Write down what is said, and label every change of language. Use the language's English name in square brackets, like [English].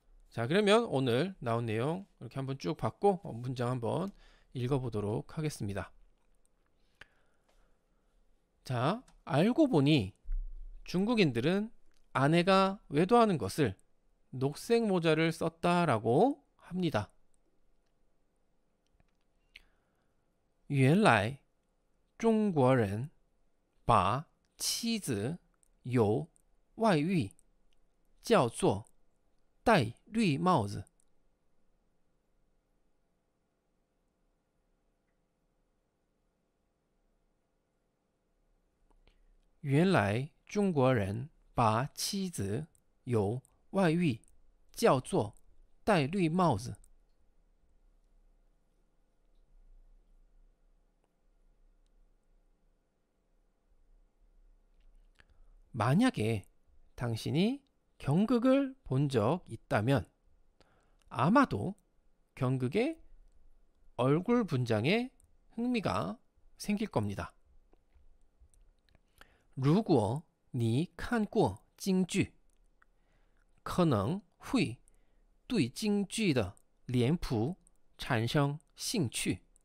[Korean] 자, 그러면 오늘 나온 내용 이렇게 한번 쭉 봤고 문장 한번 읽어보도록 하겠습니다. 자, 알고 보니 중국인들은 아내가 외도하는 것을 녹색 모자를 썼다라고 합니다. [Chinese] 原来中国人把妻子有外遇叫做戴绿帽子. 原来中国人把妻子有外遇叫做戴绿帽子. [Korean] 만약에 당신이 경극을 본 적 있다면 아마도 경극의 얼굴 분장에 흥미가 생길 겁니다. [Chinese] 如果你看过京剧可能会对京剧的脸谱产生兴趣.